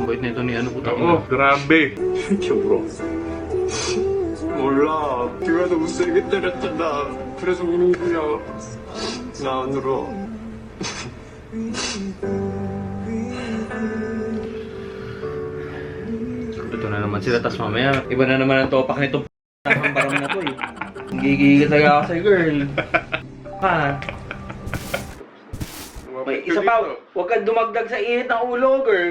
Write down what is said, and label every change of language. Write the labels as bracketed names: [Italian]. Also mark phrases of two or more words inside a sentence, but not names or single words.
[Filipino] Bait nito ni ano po Oo, grabe. [Korean] 이렇게 울어. 몰라. 네가 너무 세게 때렸잖아. 그래서 우는 거야. 나 안 울어. [Filipino] Ito na naman sila, tas mamaya, iba na naman ang topak nito ang barang na to eh. Gigigil talaga ako sa'yo, girl. Ha? May isa pa, huwag ka dumagdag sa init ng ulo, girl.